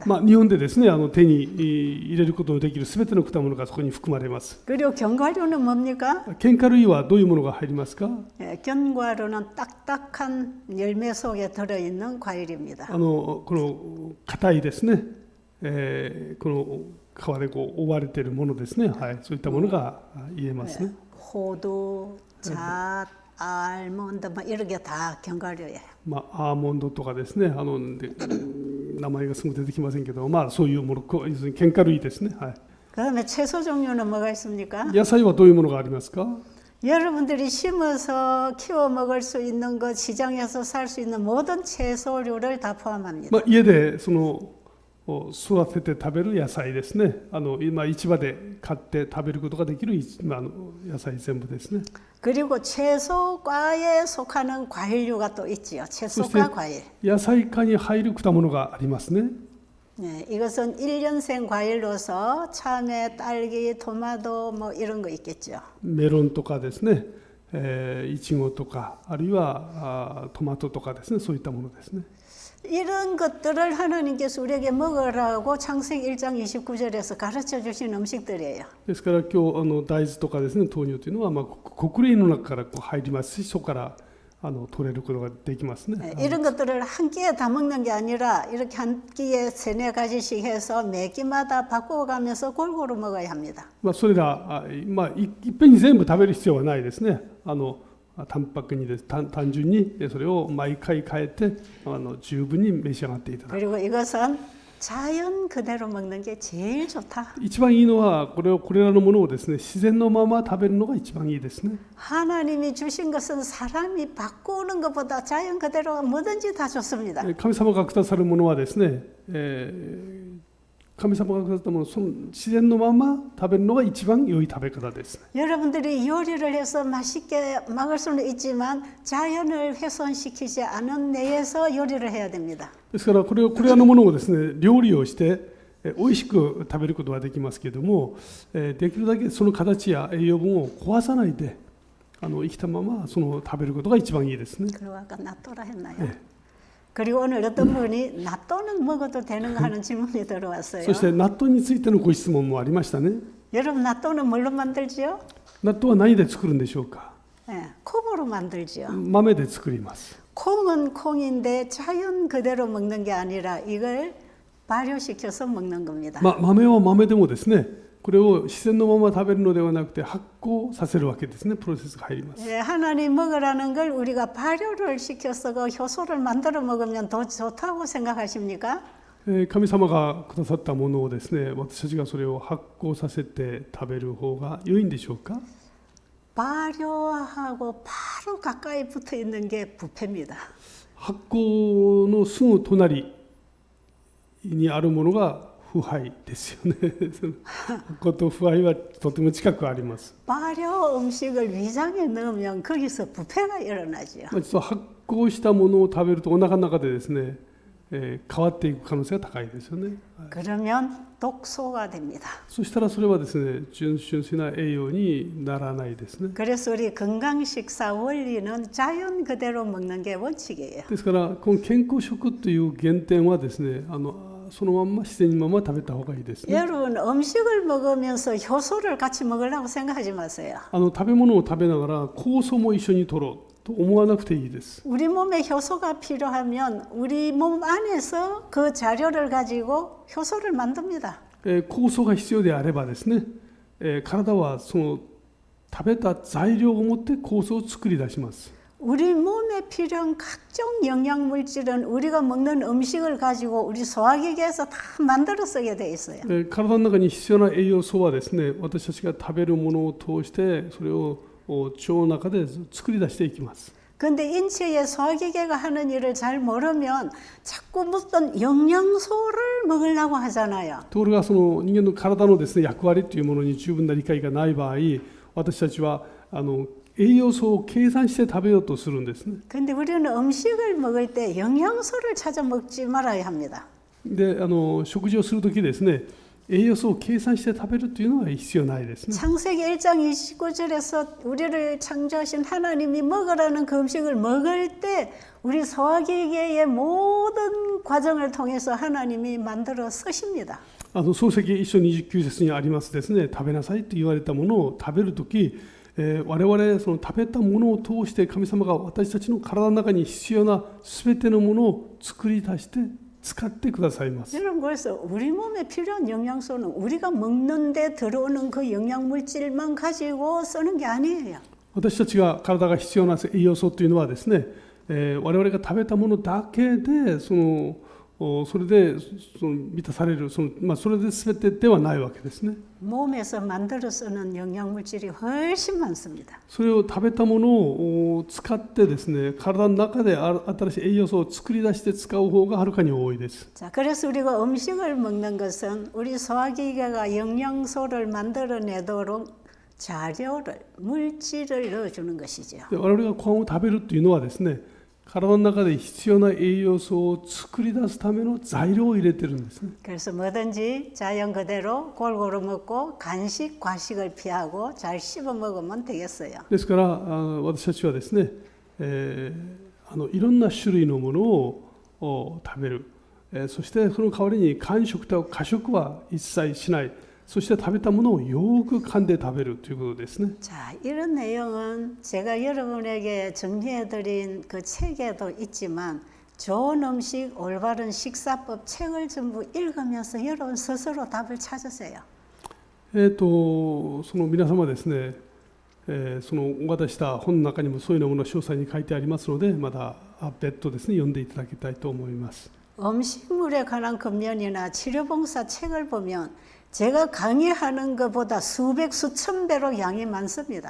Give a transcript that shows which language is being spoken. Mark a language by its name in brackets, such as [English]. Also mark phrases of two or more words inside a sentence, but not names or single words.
[Japanese] 日本でですね、手に入れることのできるすべての果物がそこに含まれます。 [Korean] 그리고 견과류는 뭡니까? [Japanese] 喧嘩類はどういうものが入りますか。 [Korean] 견과류는 딱딱한 열매 속에 들어있는 과일입니다. [Japanese] この硬いですね、この皮で覆われているものですね。はい、そういったものが言えますね。 [Korean] 호두, 잣, 알몬드 뭐 이런 게 다 견과류예요. [Japanese] アーモンドとかですね、名前がすぐ出てきませんけど、そういうもの、要するに喧嘩類ですね。はい。 [Korean] 그다음에 채소 종류는 뭐가 있습니까? [Japanese] 野菜はどういうものがありますか。 [Korean] 여러분들이 심어서 키워 먹을 수 있는 것, 시장에서 살 수 있는 모든 채소류를 다 포함합니다. [Japanese] 家で育てて食べる野菜ですね。今市場で買って食べることができる野菜全部ですね。 [Korean] 그리고 채소과에 속하는 과일류가 또 있지요. 채소과 과일. [Japanese] 野菜科に入る果物がありますね。 [Korean] 네, 이것은 1년생 과일로서 참외, 딸기, 토마토 뭐 이런 거 있겠죠. [Japanese] メロンとかですね、イチゴとかあるいはトマトとかですね、そういったものですね。 [Korean] 이런 것들을 하나님께서 우리에게 먹으라고 창세기 1장 29절에서 가르쳐 주신 음식들이에요. [Japanese] ですから今日大豆とかですね、豆乳というのは穀類の中から入りますし、そこから取れることができますね。 [Korean] 이런 것들을 한 끼에 다 먹는 게 아니라 이렇게 한 끼에 세네 가지씩 해서 매 끼마다 바꿔가면서 골고루 먹어야 합니다. [Japanese] それらいっぺんに全部食べる必要はないですね。タンパクにです単純にそれを毎回変えて十分に召し上がっていただく。 [Korean] 그리고 이것은 자연 그대로 먹는 게 제일 좋다. [Japanese] 一番いいのはこれらのものをですね、自然のまま食べるのが一番いいですね。 [Korean] 하나님이 주신 것은 사람이 바꾸는 것보다 자연 그대로가 뭐든지 다 좋습니다. [Japanese] 神様がくださるものはですね、神様がくださったもの、その自然のまま食べるのが一番良い食べ方です。 [Korean] 여러분들이 요리를 해서 맛있게 먹을 수는 있지만 자연을 훼손시키지 않은 내에서 요리를 해야 됩니다. [Japanese] ですからこれらのものをですね、料理をして美味しく食べることはできますけれども、できるだけその形や栄養分を壊さないで生きたまま食べることが一番いいですね。 [Korean] 그리고 아까 낫또라 했나요? 그리고 오늘 어떤 분이 낫또는 먹어도 되는가 하는 질문이 들어왔어요. [Japanese] そして納豆についてのご質問もありましたね。 [Korean] 여러분 낫또는 뭘로 만들지요? [Japanese] 納豆は何で作るんでしょうか。 [Korean] 콩으로 만들지요. [Japanese] 豆で作ります。 [Korean] 콩은 콩인데 자연 그대로 먹는 게 아니라 이걸 발효시켜서 먹는 겁니다. [Japanese] 豆は豆でもですね、これを自然のまま食べるのではなくて発酵させるわけですね。プロセスが入ります。 [Korean] 하나님 먹으라는 걸 우리가 발효를 시켜서 그 효소를 만들어 먹으면 더 좋다고 생각하십니까? [Japanese] 神様がくださったものをですね、私たちがそれを発酵させて食べる方が良いんでしょうか。 [Korean] 발효하고 바로 가까이 붙어 있는 게 부패입니다. [Japanese] 発酵のすぐ隣にあるものが腐敗ですよね。発酵と腐敗はとても近くあります。 [Korean] 발효 음식을 위장에 넣으면 거기서 부패가 일어나지요. [Japanese] 実は発酵したものを食べるとお腹の中でですね、変わっていく可能性が高いですよね。 [Korean] 그러면 독소가 됩니다. [Japanese] そしたらそれはですね、純粋な栄養にならないですね。 [Korean] 그래서 우리 건강 식사 원리는 자연 그대로 먹는 게 원칙이에요. [Japanese] ですからこの健康食という原点はですね、そのまんま自然のまま食べた方がいいですね。 [Korean] 여러분 음식을 먹으면서 효소를 같이 먹으려고 생각하지 마세요. [Japanese] 食べ物を食べながら酵素も一緒に摂ろうと思わなくていいです。 [Korean] 우리 몸에 효소가 필요하면 우리 몸 안에서 그 자료를 가지고 효소를 만듭니다. [Japanese] 酵素が必要であればですね、体はその食べた材料を持って酵素を作り出します。 [Korean] 우리 몸에 필요한 각종 영양 물질은 우리가 먹는 음식을 가지고 우리 소화기계에서 다 만들어 쓰게 돼 있어요. [Japanese] 体の中に必要な栄養素はですね、私たちが食べるものを通してそれを腸の中で作り出していきます。 [Korean] 근데 인체의 소화기계가 하는 일을 잘 모르면 자꾸 무슨 영양소를 먹으려고 하잖아요. [Japanese] ところがその人間の体のですね、役割というものに十分な理解がない場合、私たちは栄養素を計算して食べようとするんですね。 [Korean] 근데 우리는 음식을 먹을 때 영양소를 찾아 먹지 말아야 합니다. [Japanese] で、食事をするときですね、栄養素を計算して食べるというのは必要ないですね。 [Korean] 창세기 1장 29절에서 우리를 창조하신 하나님이 먹으라는 그 음식을 먹을 때 우리 소화기계의 모든 과정을 통해서 하나님이 만들어 쓰십니다. [Japanese] 創世記1章29節にありますですね、食べなさいと言われたものを食べるとき、我々その食べたものを通して神様が私たちの体の中に必要なすべてのものを作り出して使ってくださいます。 [Korean] 여러분 그래서 우리 몸에 필요한 영양소는 우리가 먹는데 들어오는 그 영양 물질만 가지고 쓰는 게 아니에요. [Japanese] 私たちが体が必要な栄養素というのはですね、我々が食べたものだけでそれで満たされるそれで全てではないわけですね。 [Korean] 몸에서 만들어 쓰는 영양 물질이 훨씬 많습니다. [Japanese] それを食べたものを使ってですね、体の中で新しい栄養素を作り出して使う方がはるかに多いです。 [Korean] 자, 그래서 우리가 음식을 먹는 것은 우리 소화기계가 영양소를 만들어내도록 자료를 물질을 넣어주는 것이죠. [Japanese] で我々がご飯を食べるというのはですね、体の中で必要な栄養素を作り出すための材料を入れてるんですね。 [Korean] 그래서 뭐든지 자연 그대로 골고루 먹고 간식, 과식을 피하고 잘 씹어 먹으면 되겠어요. [Japanese] ですから私たちはですね、いろんな種類のもの食べる、そしてその代わりに間食と過食は一切しない、そして食べたものをよく噛んで食べるということですね。 [Korean] 자, 이런 내용은 제가 여러분에게 정리해드린 그 책에도 있지만 좋은 음식, 올바른 식사법 책을 전부 읽으면서 여러분 스스로 답을 찾으세요. [Japanese] その皆様ですね、そのお渡しした本の中にもそういうものが詳細に書いてありますので、また別途ですね、読んでいただきたいと思います。 [Korean] 음식물에 관한 금연이나 치료봉사 책을 보면 제가 강의하는 것보다 수백, 수천 배로 양이 많습니다.